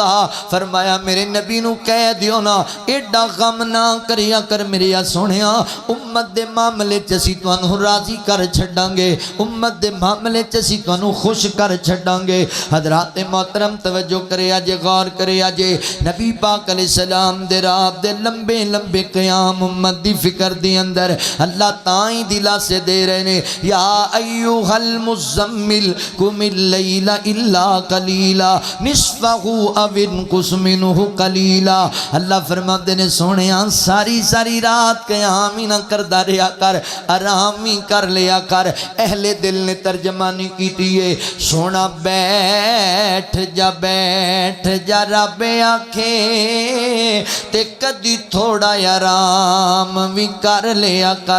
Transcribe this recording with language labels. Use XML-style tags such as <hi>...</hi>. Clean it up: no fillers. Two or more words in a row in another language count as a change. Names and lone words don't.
<pa>ਫ਼ਰਮਾਇਆ ਮੇਰੇ ਨਬੀ ਨੂੰ ਕਹਿ ਦਿਓ ਨਾ ਏਡਾ ਗ਼ਮ ਨਾ ਕਰਿਆ ਕਰ ਮੇਰੇ ਸੋਹਣਿਆ, ਉੱਮਤ ਦੇ ਮਾਮਲੇ 'ਚ ਅਸੀਂ ਤੁਹਾਨੂੰ ਰਾਜ਼ੀ ਕਰ ਛੱਡਾਂਗੇ, ਉੱਮਤ ਦੇ ਮਾਮਲੇ 'ਚ ਅਸੀਂ ਤੁਹਾਨੂੰ ਖ਼ੁਸ਼ ਕਰ ਛੱਡਾਂਗੇ। ਹਜ਼ਰਾਤ ਮੋਹਤਰਮ ਤਵੱਜੋ ਕਰਿਆ ਜੇ, ਗ਼ੌਰ ਕਰਿਆ ਜੇ, ਨਬੀ ਪਾਕ ਅਲੈਹਿੱਸਲਾਮ ਦੇ ਰਾਤ ਦੇ ਲੰਬੇ ਲੰਬੇ ਕ਼ਯਾਮ ਉੱਮਤ ਦੀ ਫ਼ਿਕਰ ਦੇ ਅੰਦਰ ਅੱਲਾਹ ਤਾਈ ਦਿਲਾ ਸੇ ਦੇ ਰਹੇ ਨੇ</pa> <ar>يا أيها المزمل قم الليل إلا قليلا نصفه أو انقص منه قليلا.</ar> <pa>ਅੱਲਾਹ ਫ਼ਰਮਾਉਂਦੇ ਨੇ ਸੋਹਣਿਆ ਸਾਰੀ ਸਾਰੀ ਰਾਤ ਕ਼ਯਾਮ ਹੀ ਨਾ ਕਰਦਾ ਰਿਹਾ ਕਰ, ਆਰਾਮ ਹੀ ਕਰ ਲਿਆ ਕਰ। ਅਹਿਲੇ ਦਿਲ ਨੇ ਤਰਜਮਾਨੀ ਕੀਤੀ ਹੈ ਸੋਹਣਾ ਬੈਠ ਜਾ ਰੱਬ ਆਖੇ ਤੇ ਕਦੀ ਥੋੜ੍ਹਾ ਆਰਾਮ ਭੀ ਕਰ ਲਿਆ ਕਰ।</pa>